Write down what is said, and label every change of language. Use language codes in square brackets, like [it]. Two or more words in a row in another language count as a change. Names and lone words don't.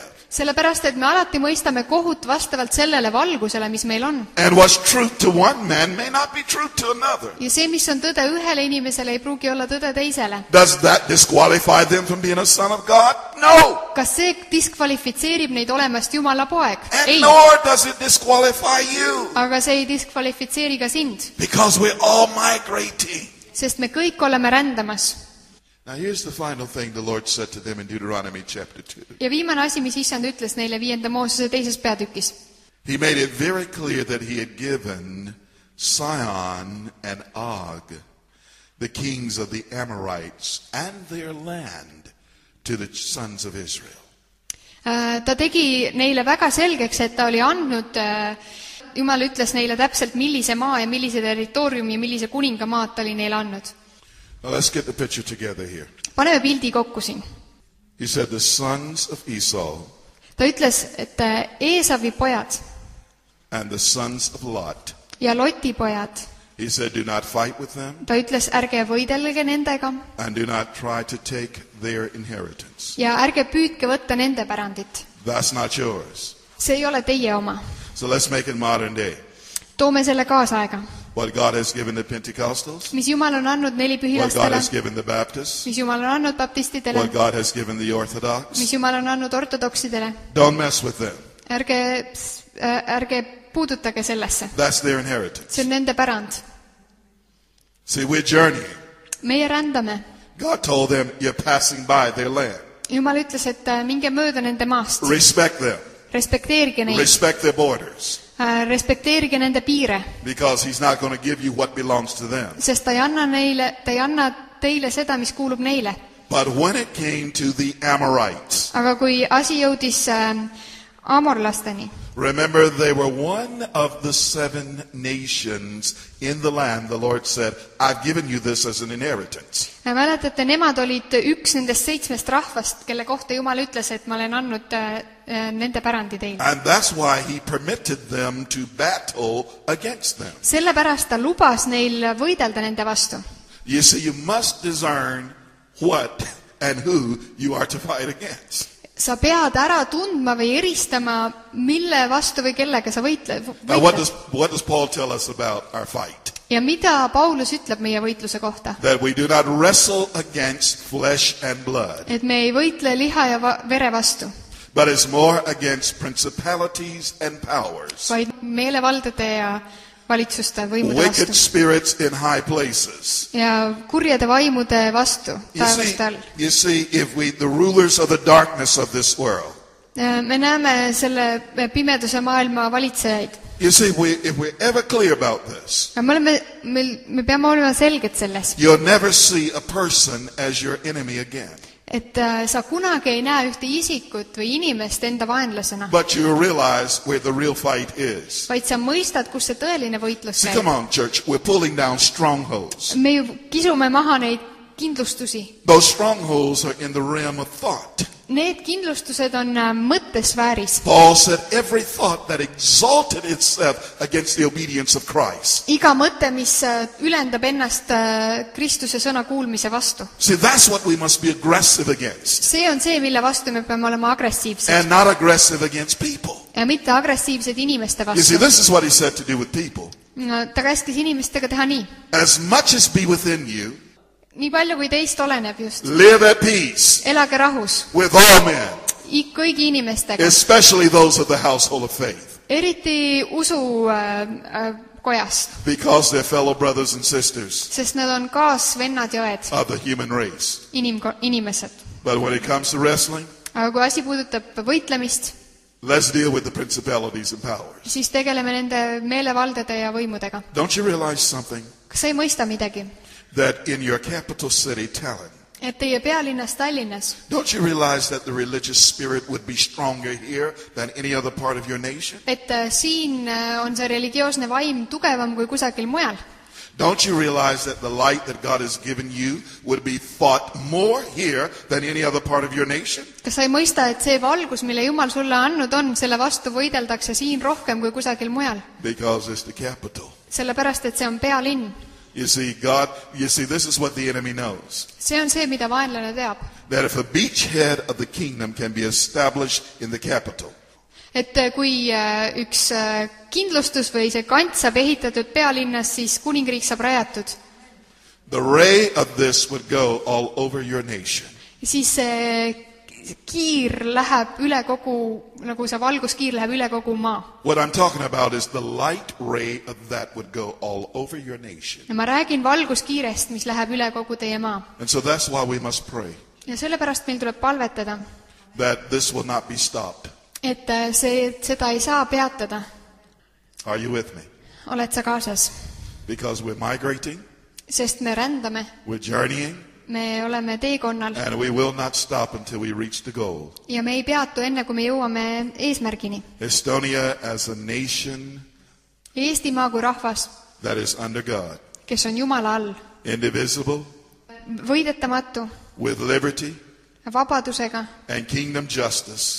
[et] Sellepärast, et me alati mõistame kohut vastavalt sellele valgusele, mis meil on. [en] And what's truth to one man may not be truth to another. [et] Ja see, mis on tõde ühele inimesele, ei pruugi olla tõde teisele. [en] Does that disqualify them from being a son of God? No. [et] Kas see diskvalifitseerib neid olemast Jumala poeg? [en] And [et] Ei. [en] nor does it disqualify you. [et] Aga see ei diskvalifitseeri ka sind, [en] Because we're all migrating. [et] sest me kõik oleme rändamas. [en] Now here's the final thing the Lord said to them in Deuteronomy chapter 2. [et] Ja viimane asi, mis Issand ütles neile 5. Moosese 2. peatükis. [en] He made it very clear that he had given Sihon and Og, the kings of the Amorites, and their land to the sons of Israel. [et] Ta tegi neile väga selgeks, et ta oli andnud, Jumal ütles neile täpselt, millise maa ja millise territooriumi ja millise kuningamaad ta oli neile andnud. [en] Now let's get the picture together here. [et] Paneme pildi kokku siin. [en] He said the sons of Esau [et] ta ütles, et Eesavi pojad [en] and the sons of Lot. [et] ja Loti pojad, [en] He said, do not fight with them [et] ta ütles, ärge võidelge nendega [en] and do not try to take their inheritance. [et] ja ärge püüdke võtta nende pärandit. [en] That's not yours. [et] See ei ole teie oma. [en] So let's make it modern day. [et] Toome selle kaasaega. [en] What God has given the Pentecostals, [et] Mis Jumal on andnud [en] what God [et] nelipühilastele, [en] has given the Baptists, [et] mis Jumal on andnud baptistidele, [en] what God has given the Orthodox. [et] mis Jumal on andnud ortodoksidele. [en] Don't mess with them. [et] Ärge puudutage sellesse. [en] That's their inheritance. [et] See on nende pärand. [en] See, we're journeying. [et] Meie rändame. [en] God told them, you're passing by their land. [et] Jumal ütles, et minge mööda nende maast. [en] Respect them. [et] Respekteerige neid. [en] Respect their borders. [et] Respekteerige nende piire. [en] Because he's not going to give you what belongs to them. [et] Sest ta ei anna teile seda, mis kuulub neile. [en] But when it came to the Amorites, [et] Aga kui asi jõudis amorlasteni, [en] remember they were one of the 7 nations in the land. The Lord said, I've given you this as an inheritance. [et] Mäletate, nemad olid üks nendest 7 rahvast, kelle kohta Jumal ütles, et ma olen andnud nende pärandi teile. [en] And that's why he permitted them to battle against them. [et] Sellepärast ta lubas neil võidelda nende vastu. [en] You see, you must discern what and who you are to fight against. [et] Sa pead ära tundma või eristama, mille vastu või kellega sa võitled. [en] Now, what does Paul tell us about our fight? [et] Ja mida Paulus ütleb meie võitluse kohta? [en] That we do not wrestle against flesh and blood, [et] Et me ei võitle liha ja vere vastu, [en] but it's more against principalities and powers, [et] vaid meelevaldade ja valitsuste võimude [en] wicked [et] vastu [en] spirits in high places. [et] ja kurjade vaimude vastu taevaste all. [en] You see, if the rulers of the darkness of this world, [et] Me näeme selle pimeduse maailma valitsejaid. [en] you see, if we're ever clear about this, [et] Me peame olema selged selles, [en] you'll never see a person as your enemy again. [et] et sa kunagi ei näe ühte isikut või inimest enda vaenlasena, [en] But you realize where the real fight is. [et] vaid sa mõistad, kus see tõeline võitlus [en] See, [et] käib. [en] come on, church. We're pulling down strongholds. [et] Me ju kisume maha neid kindlustusi. [en] Those strongholds are in the realm of thought. [et] Need kindlustused on mõttesfääris. [en] Paul said every thought that exalted itself against the obedience of Christ. [et] Iga mõte, mis ülendab ennast Kristuse sõna kuulmise vastu. [en] See, that's what we must be aggressive against. [et] See on see, mille vastu me peame olema agressiivsed. [en] And not aggressive against people. [et] Ja mitte agressiivsed inimeste [en] You see, [et] vastu. [en] this is what he said to do with people. [et] Ta käskis inimestega teha nii. [en] As much as be within you, [et] Nii palju, kui teist oleneb just. [en] live at peace [et] Elage rahus. [en] with all men, [et] Kõigi inimestega. [en] especially those of the household of faith, [et] Eriti usu kojast. [en] because they're fellow brothers and sisters [et] Sest nad on kaasvennad ja õed. [en] of the human race. [et] Inimesed. [en] But when it comes to wrestling, [et] Aga kui asi puudutab võitlemist, [en] let's deal with the principalities and powers. [et] siis tegeleme nende meelevaldade ja võimudega. [en] Don't you realize something? [et] Kas sa ei mõista midagi? [en] That in your capital city, Tallinn, [et] Et teie pealinnas Tallinnas, [en] don't you realize that the religious spirit would be stronger here than any other part of your nation? [et] et siin on see religioosne vaim tugevam kui kusagil mujal. [en] Don't you realize that the light that God has given you would be fought more here than any other part of your nation? [et] Kas sa ei mõista, et see valgus, mille Jumal sulle andnud on, selle vastu võideldakse siin rohkem kui kusagil mujal? [en] Because it's the capital. [et] Sellepärast, et see on pealinn. [en] You see, this is what the enemy knows. [et] See on see, mida vaenlane teab. [en] That if a beachhead of the kingdom can be established in the capital, [et] Et kui üks kindlustus või see kant saab ehitatud pealinnas, siis kuningriik saab rajatud. [en] the ray of this would go all over your nation. [et] Siis see kiir läheb üle kogu, nagu see valguskiir läheb üle kogu maa. [en] What I'm talking about is the light ray of that would go all over your nation. [et] Ja ma räägin valguskiirest, mis läheb üle kogu teie maa. [en] And so that's why we must pray [et] Ja sellepärast meil tuleb palvetada, [en] that this will not be stopped. [et] et seda ei saa peatada. [en] Are you with me? [et] Oled sa kaasas? [en] Because we're migrating, [et] Sest me rändame, [en] we're journeying, [et] me oleme teekonnal [en] and we will not stop until we reach the goal. [et] ja me ei peatu enne, kui me jõuame eesmärgini. [en] Estonia as a nation [et] Eestimaa kui rahvas, [en] that is under God, [et] kes on Jumala all, [en] indivisible, [et] võidetamatu, [en] with liberty [et] vabadusega, [en] and kingdom justice,